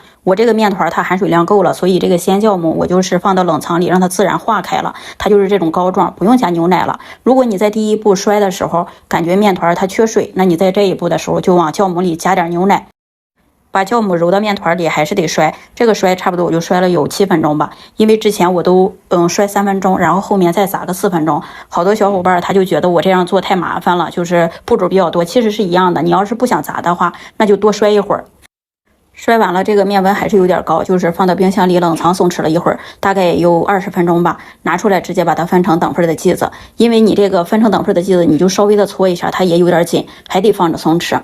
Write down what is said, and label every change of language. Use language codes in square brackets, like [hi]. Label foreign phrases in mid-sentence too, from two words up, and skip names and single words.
[zh] 我這個麵團它含水量夠了，所以這個鮮酵母我就是放到冷藏裡讓它自然化開了，它就是這種膏狀，不用加牛奶了。如果你在第一步摔的時候感覺麵團它缺水，那你在這一步的時候就往酵母裡加點牛奶，把酵母揉到面团裡，還是得摔。這個摔差不多我就摔了有7 分鐘吧，因為之前我都摔3分鐘，然後後面再撒個4分鐘。好多小夥伴他就覺得我這樣做太麻煩了，就是步驟比較多，其實是一樣的。你要是不想砸的話，那就多摔一會兒。摔完了，這個面溫還是有點高，就是放到冰箱裡冷藏鬆弛了一會兒，大概也有20分鐘吧。拿出來直接把它分成等份的劑子，因為你這個分成等份的劑子，你就稍微的搓一下，它也有點緊，還得放着鬆弛。